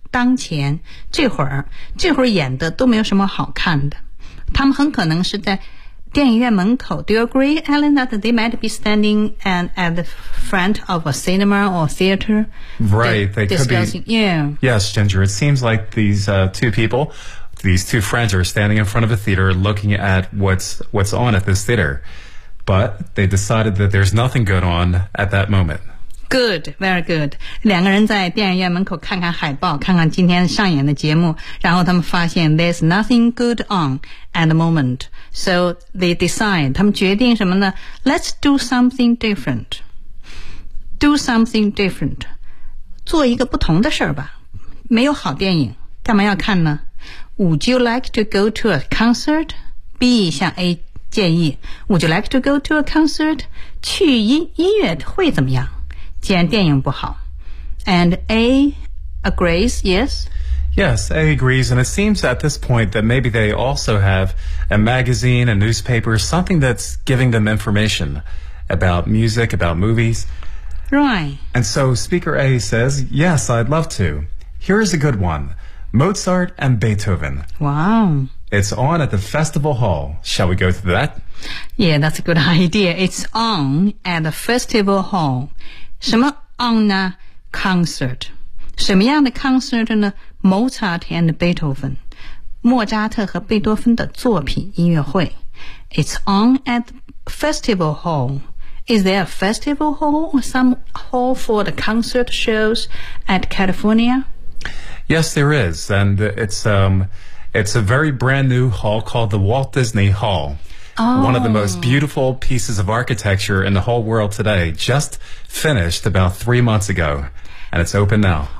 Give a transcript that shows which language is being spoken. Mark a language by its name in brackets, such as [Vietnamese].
[Chinese] 当前这会儿演的都没有什么好看的，他们很可能是在电影院门口。 [English] Do you agree, Alan, that they might be standing at the front of a cinema or theater? Right, they could be. Yeah. Yes, Ginger. It seems like these two people these two friends are standing in front of a theater looking at what's on at this theater. But they decided that there's nothing good on at that moment. Good, very good. [Chinese] 两个人在电影院门口看看海报，看看今天上演的节目，然后他们发现 [English] there's nothing good on at the moment. So they decide, [Chinese] 他们决定什么呢？ [English] Let's do something different. Do something different. [Chinese] 做一个不同的事吧。没有好电影，干嘛要看呢？ [English] Would you like to go to a concert? B [Chinese] 向 A 建议 [English] Would you like to go to a concert? [Chinese] 去音乐会怎么样？既然电影不好 [English] And A agrees, yes? Yes, A agrees, and it seems at this point that maybe they also have a magazine, a newspaper, something that's giving them information about music, about movies. Right. And so speaker A says, yes, I'd love to. Here is a good one. Mozart and Beethoven. Wow. It's on at the festival hall. Shall we go to that? Yeah, that's a good idea. It's on at the festival hall. [Chinese] 什么 on 呢 Concert. 什么样的 concert 呢 Mozart and Beethoven. 莫扎特和贝多芬的作品音乐会。 [English] It's on at the festival hall. Is there a festival hall or some hall for the concert shows at California? Yes, there is, and it's a very brand new hall called the Walt Disney Hall. Oh. One of the most beautiful pieces of architecture in the whole world today, just finished about 3 months ago, and it's open now.